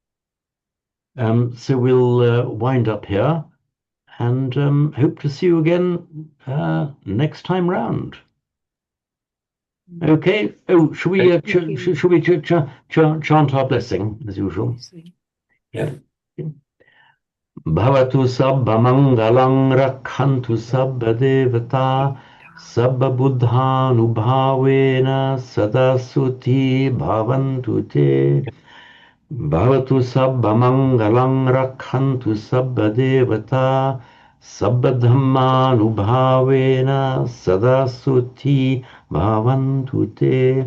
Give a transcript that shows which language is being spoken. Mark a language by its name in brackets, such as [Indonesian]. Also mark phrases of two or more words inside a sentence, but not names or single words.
[English] So we'll wind up here, and hope to see you again next time round. Okay. Oh, should we chant our blessing as usual? Yeah. [Pali] Bhavatu sabba mangalang rakhantu sabba devata sabba buddhanubhavena sada suti bhavantu te. Bhavatu sabba mangalang rakhantu sabba devata sabba dhammanubhavena sada suti bhavantu te.